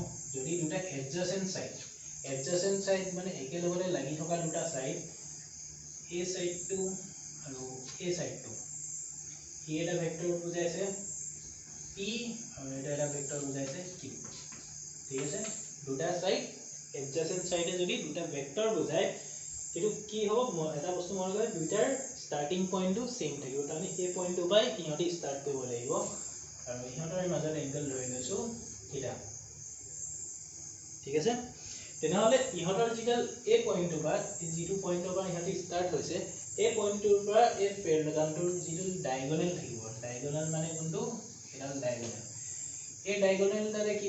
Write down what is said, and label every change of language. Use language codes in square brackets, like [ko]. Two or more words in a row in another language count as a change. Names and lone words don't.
[as] যদি দুটা [en] adjacent side [as] মানে একেলগতে লাগি থকা দুটা সাইড এই সাইডটো আৰু এই সাইডটো ই এটা ভেক্টৰ বুজাইছে P আৰু এটা ভেক্টৰ বুজাইছে Q ঠিক আছে দুটা সাইড [en] adjacent side [as] যদি দুটা ভেক্টৰ বুজায় এটো কি হ'ব এটা বস্তু মন কৰে দুটাৰ স্টাৰ্টিং পইণ্টটো সেম থাকিব তাৰমানে এই পইণ্টটো বাই ইহঁতি স্টাৰ্ট কৰিব লাগিব আৰু ইহঁতৰ মাজত এংগল লৈ লৈছো থিটা ঠিক আছে তেনেহলে ইহঁতৰ যিডাল এই পইণ্টটো বা যিটো পইণ্টৰ পৰা ইহঁতি স্টাৰ্ট হৈছে এই পইণ্টটোৰ পৰা এই পেৰালেগামটোৰ যিটো ডায়াগোনাল থাকিব ডায়াগোনাল মানে কোনটো এডাল ডায়াগোনাল এই ডায়াগোনালটাৰে কি